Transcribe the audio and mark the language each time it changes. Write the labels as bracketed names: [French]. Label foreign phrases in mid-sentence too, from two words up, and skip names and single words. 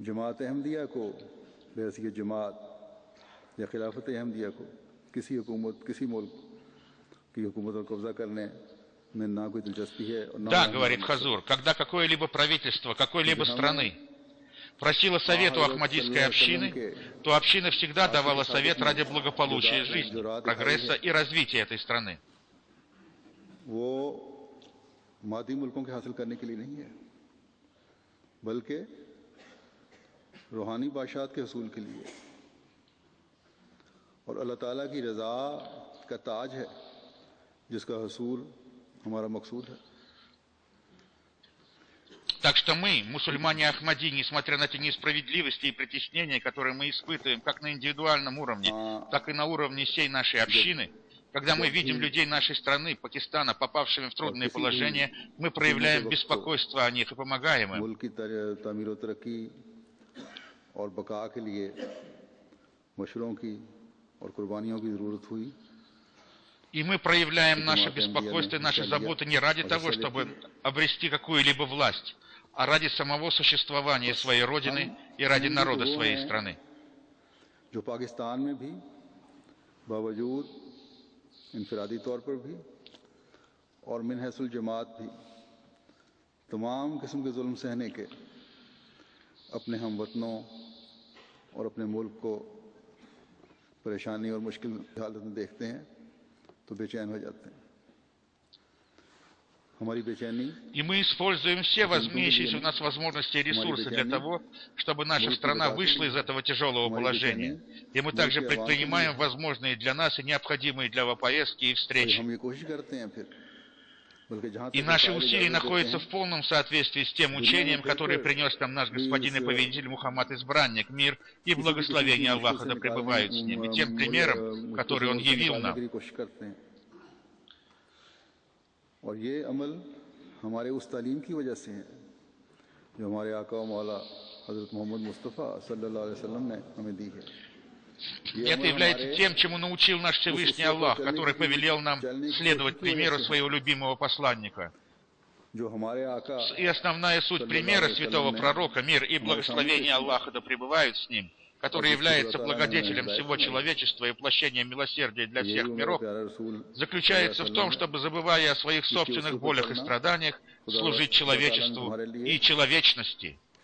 [Russian] Да, говорит Хазур, когда какое-либо правительство какой-либо страны просила совет у ахмадийской общины, то община всегда давала совет ради благополучия жизни, прогресса и развития этой страны. [Urdu] مادی ملکوں کے حاصل کرنے کے لیے نہیں ہے، بلکہ روحانی بادشاہت کے حصول کے لیے اور اللہ تعالیٰ کی رضا کا تاج ہے جس کا حصول ہمارا مقصود ہے. [Russian] Так что мы, мусульмане Ахмади, несмотря на те несправедливости и притеснения, которые мы испытываем как на индивидуальном уровне, так и на уровне всей нашей общины, когда мы видим людей нашей страны, Пакистана, попавшими в трудные положения, мы проявляем беспокойство о них и помогаем им. И мы проявляем наше беспокойство и наши заботы не ради того, чтобы обрести какую-либо власть, а ради самого существования своей родины и ради народа своей страны. [Urdu] انفرادی طور پر بھی اور من حیث الجماعت بھی تمام قسم کے ظلم سہنے کے اپنے ہم وطنوں اور اپنے ملک کو پریشانی اور مشکل حالت میں دیکھتے ہیں تو بے چین ہو جاتے ہیں. [Russian] И мы используем все имеющиеся у нас возможности и ресурсы для того, чтобы наша страна вышла из этого тяжелого положения. И мы также предпринимаем возможные для нас и необходимые для поездки и встречи. И наши усилия находятся в полном соответствии с тем учением, которое принес нам наш Господин и Повелитель Мухаммад Избранник, мир и благословение Аллаха да пребывают с ним, и тем примером, который Он явил нам. [Urdu] اور یہ عمل ہمارے اس تعلیم کی وجہ سے ہے جو ہمارے آقا و مولا حضرت محمد مصطفیٰ [Arabic] صلى الله عليه وسلم [Urdu] نے ہمیں دی ہے. [Russian] Это является тем, чему научил наш Всевышний Аллах, который повелел нам следовать примеру своего любимого посланника. И основная суть примера святого пророка, мир и благословение Аллаха да пребывают с ним, который является благодетелем всего человечества и воплощением милосердия для всех миров, заключается в том, чтобы, забывая о своих собственных болях и страданиях, служить человечеству и человечности.